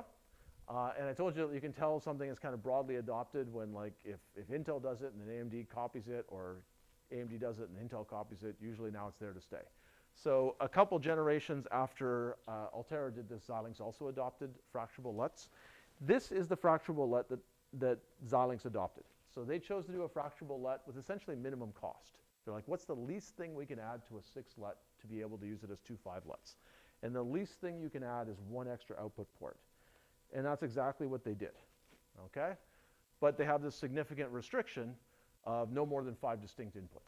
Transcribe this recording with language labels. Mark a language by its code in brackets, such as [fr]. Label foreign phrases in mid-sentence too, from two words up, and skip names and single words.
[en] And I told you that you can tell something is kind of broadly adopted when, like, if Intel does it and then AMD copies it, or AMD does it and Intel copies it, usually now it's there to stay. So a couple generations after Altera did this, Xilinx also adopted fracturable LUTs. This is the fracturable LUT that Xilinx adopted. So they chose to do a fracturable LUT with essentially minimum cost. They're like, what's the least thing we can add to a 6-LUT to be able to use it as two 5-LUTs? And the least thing you can add is one extra output port. And that's exactly what they did, okay? But they have this significant restriction of no more than 5 distinct inputs.